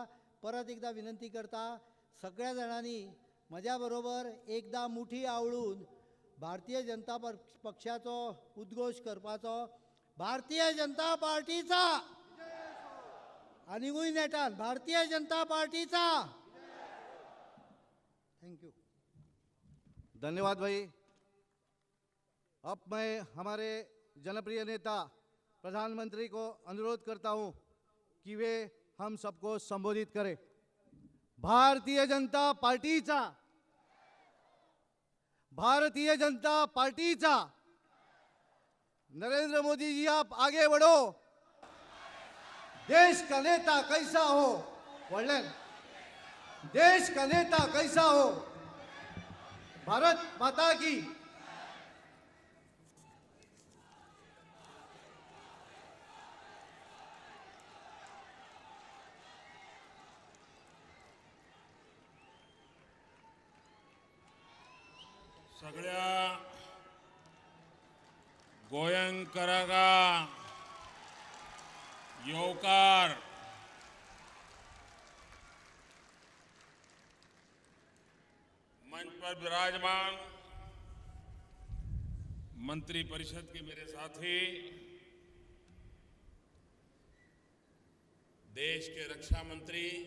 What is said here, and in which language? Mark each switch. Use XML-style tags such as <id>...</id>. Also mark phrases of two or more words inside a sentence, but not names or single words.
<kok>परत एकदा विनंती करता, सगळ्या जाणांनी म्हज्या बरोबर एकदां मुठी आवळून भारतीय जनता पक्षाचो उद्घोश करपाचो. भारतीय जनता पार्टीचा आनीकूय नेटान भारतीय जनता पार्टीचा.</kok> <en>थैंक यू.</en> <hi>धन्यवाद भाई. अब मैं हमारे जनप्रिय नेता प्रधानमंत्री को अनुरोध करता हूं कि वे हम सबको संबोधित करें.</hi> <kok>भारतीय जनता पार्टीचा, भारतीय जनता पार्टीचा.</kok> <hi>नरेंद्र मोदी जी आप आगे बढ़ो. देश का नेता कैसा हो, वर्णन देश का नेता कैसा हो. भारत माता की.</hi> <kok>सगळ्या गोयंकरांका येवकार.</kok> <hi>मंच पर विराजमान मंत्री परिषद के मेरे साथी, देश के रक्षा मंत्री</hi>